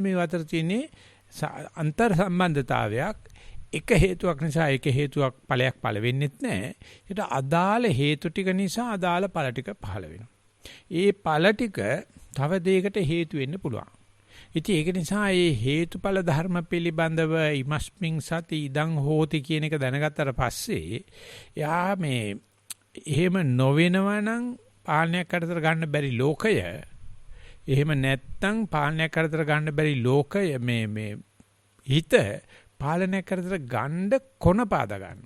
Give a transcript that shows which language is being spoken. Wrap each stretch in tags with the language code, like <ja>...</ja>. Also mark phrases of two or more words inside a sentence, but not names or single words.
<si>මේ අතර තියෙන්නේ අන්තර් සම්බන්ධතාවයක්. එක හේතුවක් නිසා එක හේතුවක් ඵලයක් පළ වෙන්නෙත් නැහැ. ඒකට අදාළ හේතු ටික නිසා අදාළ ඵල ටික පහළ වෙනවා. ඒ ඵල ටික තව දෙයකට හේතු වෙන්න පුළුවන්. ඉතින් ඒක නිසා මේ හේතුඵල ධර්ම පිළිබඳව</si> <pi>ඉමස්මින් සති ඉදං හෝති</pi> <si>කියන එක දැනගත්තට පස්සේ යා මේ එහෙම නොවෙනවා නම් පාලනයක් අතර ගන්න බැරි ලෝකය එහෙම නැත්තම් පාලනයක් අතර ගන්න බැරි ලෝකය මේ හිත පාලනය කරතර ගණ්ඩ කොන පාද ගන්න.</si>